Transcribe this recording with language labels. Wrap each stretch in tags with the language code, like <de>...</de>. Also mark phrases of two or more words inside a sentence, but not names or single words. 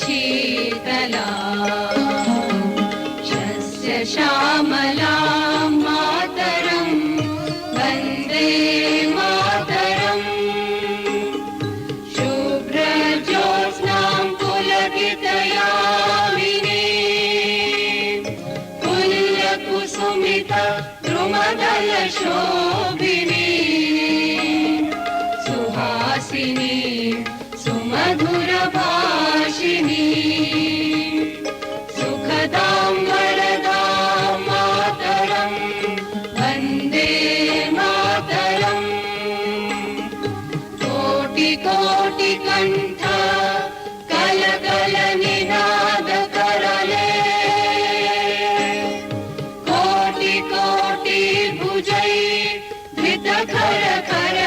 <sa>শীতলাম, শস্য শ্যামলাম মাতরম, বন্দে মাতরম, শুভ্রজ্যোৎস্নাম পুলকিতয়ামিনীম, পুল্লকুসুমিত দ্रुमदलशोभिनीম, सुहासिनीं सुमधुरभाषिणीं, सुखदां वरदां मातरं, वन्दे मातरम्।</sa> <bn>কোটি কোটি কণ্ঠ কলকল নিনাদ করলে, কোটি কোটি ভুজৈ ধৃত খর খর</bn>